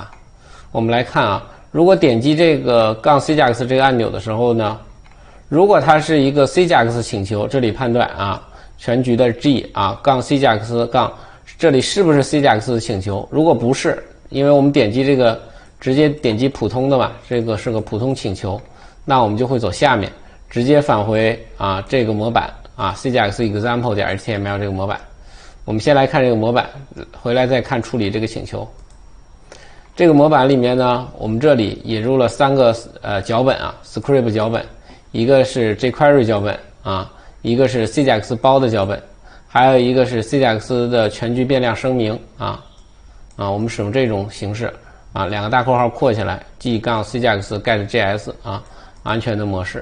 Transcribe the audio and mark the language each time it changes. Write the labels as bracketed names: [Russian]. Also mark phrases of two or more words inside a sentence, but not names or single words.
[Chinese] 我们来看如果点击这个-CJAX 这个按钮的时候呢，如果它是一个 CJAX 请求，这里判断全局的 G -CJAX 这里是不是 CJAX 的请求？如果不是，因为我们点击这个直接点击普通的嘛，这个是个普通请求，那我们就会走下面直接返回这个模板 CJAX example.html 这个模板。我们先来看这个模板，回来再看处理这个请求。这个模板里面呢，我们这里引入了3个脚本script 脚本，一个是 jQuery 脚本一个是 CJAX 包的脚本，还有一个是 CJAX 的全局变量声明我们使用这种形式2个大括号括起来 g-CJAX get.js 安全的模式。